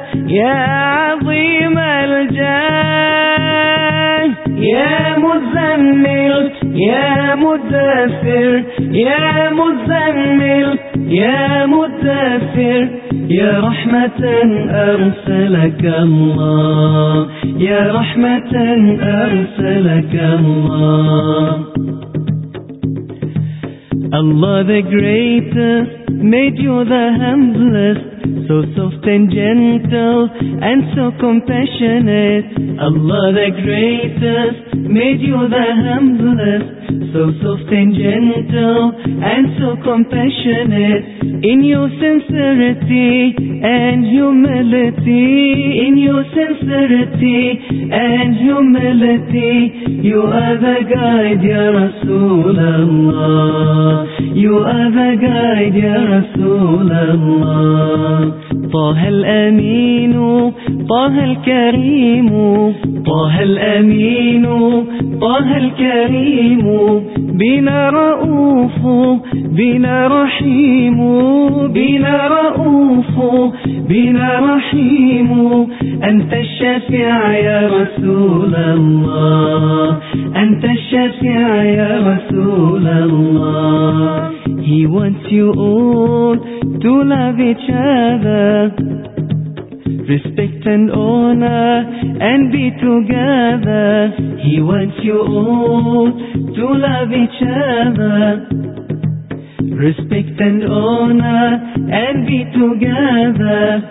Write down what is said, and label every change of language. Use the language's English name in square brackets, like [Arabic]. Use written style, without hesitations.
[Arabic] يا عظيم الجاه، يا مزمل، يا مدثر، يا مزمل، يا مدثر، يا رحمة أرسلك الله، يا رحمة أرسلك الله. [English] Allah the greatest made you the humblest, so soft and gentle and so compassionate. Allah the greatest made you the humblest, so soft and gentle and so compassionate. In your sincerity and humility, in your sincerity and humility, you are the guide, Ya Rasulullah, you are the guide, Ya Rasulullah. [Arabic] طه الأمين، طه الكريم، طه الأمين، طه الكريم، بنا رؤوف، بنا رحيم، بنا رؤوف، بنا رحيم، أنت الشفيع يا رسول الله، أنت الشفيع يا رسول الله. [English] He wants you all to love each other, respect and honor and be together. He wants you all to love each other, respect and honor and be together.